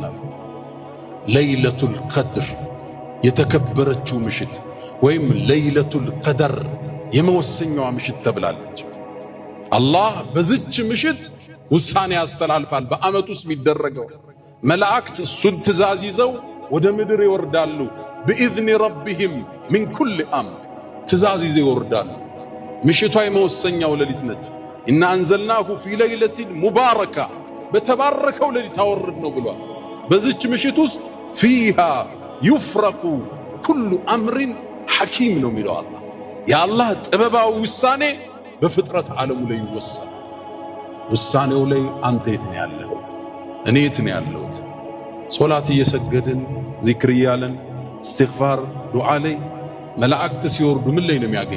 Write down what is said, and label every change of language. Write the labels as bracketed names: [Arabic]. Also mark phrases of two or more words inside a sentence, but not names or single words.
[Amharic] አለ። ለይለቱል ቀድር የተከበረችው ምሽት ወይም ለይለቱል ቀደር የመወሰኛዋ ምሽት ተብላለች። አላህ በዚች ምሽት ውሳኔ ያስተላልፋል። በዓመት ውስጥ የሚደረገው መላእክት እሱን ትእዛዝ ይዘው ወደ ምድር ይወርዳሉ። [Arabic] بإذن ربهم من كل أمر [Amharic] ትእዛዝ ይዘው ይወርዳሉ። ምሽቷ የመወሰኛው ሌሊት ነች። [Arabic] إن أنزلناه في ليلة مباركة [Amharic] በተባረከው ሌሊት አወርድ ነው ብሏል። በዚች ምሽት ውስጥ [Arabic] فيها يفرق كل أمر حكيم [Amharic] ነው የሚለው አላህ። የአላህ ጥበባዊ ውሳኔ በፍጥረት ዓለሙ ላይ ይወሰናል። ውሳኔው ላይ አንተ የት ነው ያለው? እኔ የት ነው ያለሁት? ሶላት እየሰገድን ዚክር እያለን እስትግፋር ዱዓ ላይ መላእክት ሲወርዱ ምን ላይ ነው የሚያገኙ?